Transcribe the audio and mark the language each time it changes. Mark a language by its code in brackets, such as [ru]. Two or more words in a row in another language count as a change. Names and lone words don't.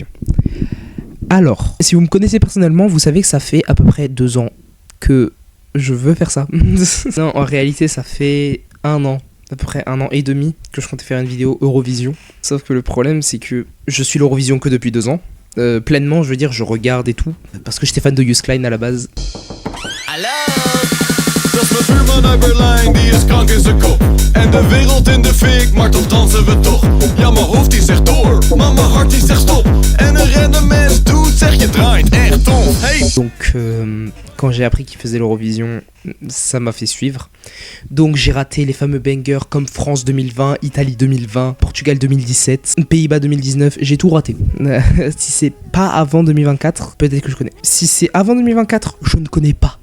[fr] Alors, si vous me connaissez personnellement, vous savez que ça fait à peu près 2 ans que je veux faire ça. Non, en réalité, ça fait 1 an. À peu près 1 an et demi que je comptais faire une vidéo Eurovision. Sauf que le problème, c'est que je suis l'Eurovision que depuis 2 ans. Pleinement, je veux dire, je regarde et tout. Parce que j'étais fan de Joost Klein à la base. [nl] Dat is mijn buurman uit Berlijn, die is krank in zijn kop. En de wereld in de fik, maar toch dansen we toch. Ja, mijn hoofd die zegt door, maar mijn hart die zegt stop. En een random mens doet, zeg je draait echt tof. Hey. [fr] Donc, quand j'ai appris qu'il faisait l'Eurovision, ça m'a fait suivre. Donc, j'ai raté les fameux bangers comme France 2020, Italie 2020, Portugal 2017, Pays-Bas 2019. J'ai tout raté. Si c'est pas avant 2024, peut-être que je connais. Si c'est avant 2024, je ne connais pas.